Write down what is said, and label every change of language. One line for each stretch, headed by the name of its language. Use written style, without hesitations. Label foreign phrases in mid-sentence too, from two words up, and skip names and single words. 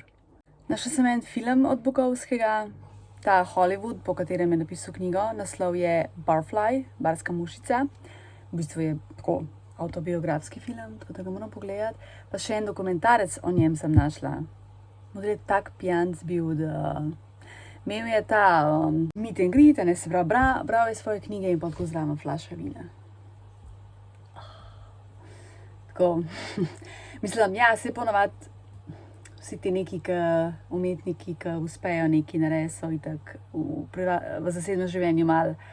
Slovenian: Našla sem en film od Bukovskega, ta Hollywood, po katerem je napisal knjigo. Naslov je Barfly, Barska mušica. V bistvu je tako avtobiografski film, tako da ga moram pogledati. Pa še en dokumentarec o njem sem našla. Model je tak pijanc bil, da imel je ta
English: meet and greet,
Slovenian: ne, se pravi, bral je svoje knjige in pa tako zraven flaša vina. Tako, mislim, ja, se ponovadi vsi ti neki umetniki, ki uspejo neki narediti, so itak v zasebnem življenju malo.